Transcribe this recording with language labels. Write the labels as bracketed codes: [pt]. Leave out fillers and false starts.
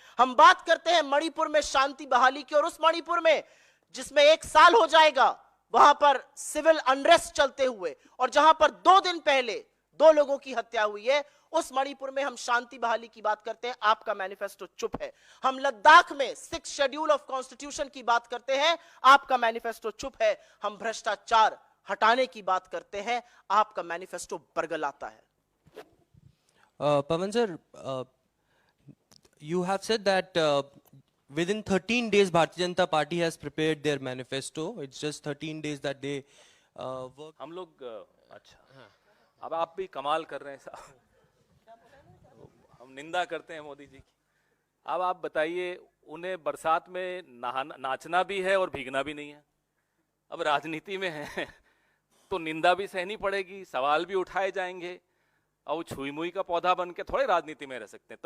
[hi] हम बात करते हैं मणिपुर में शांति बहाली की, और उस मणिपुर में जिसमें 1 साल हो जाएगा वहां पर सिविल अनरेस्ट चलते हुए, और जहां पर 2 दिन पहले 2 लोगों की हत्या हुई है, उस मणिपुर में हम शांति बहाली की बात करते हैं, आपका मैनिफेस्टो चुप है। हम लद्दाख में 6 शेड्यूल ऑफ कॉन्स्टिट्यूशन की बात करते हैं, आपका मैनिफेस्टो चुप है। हम भ्रष्टाचार हटाने की बात करते हैं, आपका मैनिफेस्टो बरगलाता है। [en] Pavan sir, you have said that within 13 days Bharatiya Janata Party has prepared their manifesto. It's just 13 days that they work. [hi] हम लोग अच्छा, अब आप भी कमाल कर रहे हैं साहब। हम निंदा करते हैं मोदी जी की। अब आप बताइए, उन्हें बरसात में नाचना भी है और भीगना भी नहीं है। अब राजनीति में है तो निंदा भी सहनी पड़ेगी, सवाल भी उठाए जाएंगे, और छुई मुई का पौधा बन के थोड़े राजनीति में रह सकते हैं।